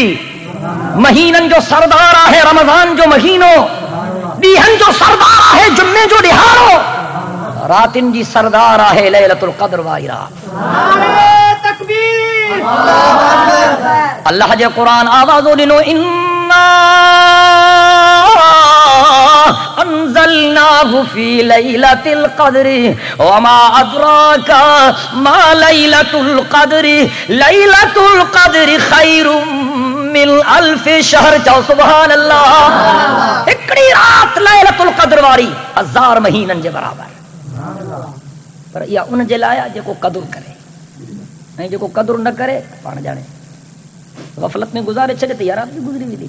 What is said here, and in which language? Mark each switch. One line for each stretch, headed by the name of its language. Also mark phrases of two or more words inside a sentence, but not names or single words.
Sindhi: महीनन जो सरदार आहे रमज़ान जो महीनो. ॾींहंनि जो सरदार आहे जुम्मे जो ॾिहाड़ो. रातिन जी सरदार आहे लैलतुल क़द्र वारी रात. तकबीर. अल्लाह जे क़ुरान आवाज़ो ॾिनो,
Arabic: إنا أنزلناه في ليلة القدر وما أدراك ما ليلة القدر ليلة القدر خير من ألف شهر.
Sindhi: चओ
Arabic: سبحان الله.
Sindhi: हिकिड़ी रात लैलतुल क़द्र वारी 1000 महीननि जे बराबर. पर इहा उन जे लाइ आहे जेको क़द्र करे, ऐं जेको क़द्र न करे पाण ॼाणे गफ़लत में गुज़ारे छॾे त इहा रात बि गुज़री वेंदी.